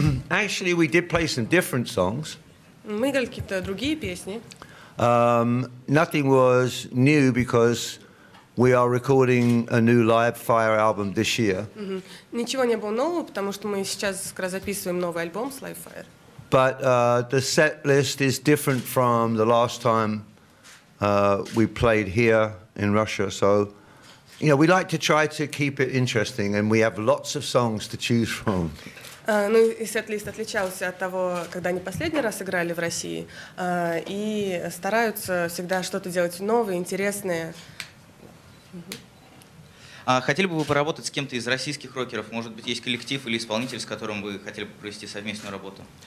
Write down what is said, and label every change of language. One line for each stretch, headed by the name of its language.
English: Actually, we did play some different songs.
Russian: Мы играли какие-то другие песни.
English: Nothing was new because we are recording a new live fire album this year.
Russian: Ничего не было нового, потому что мы сейчас как раз записываем новый альбом с Live Fire.
English: But the set list is different from the last time we played here in Russia. So, you know, we like to try to keep it interesting, and we have lots of songs to choose from.
Russian: Ну и сет-лист отличался от того, когда они последний раз играли в России, и стараются всегда что-то делать новое, интересное. А хотели бы вы поработать с кем-то из российских рокеров? Может быть, есть коллектив или исполнитель, с которым вы хотели бы провести совместную работу?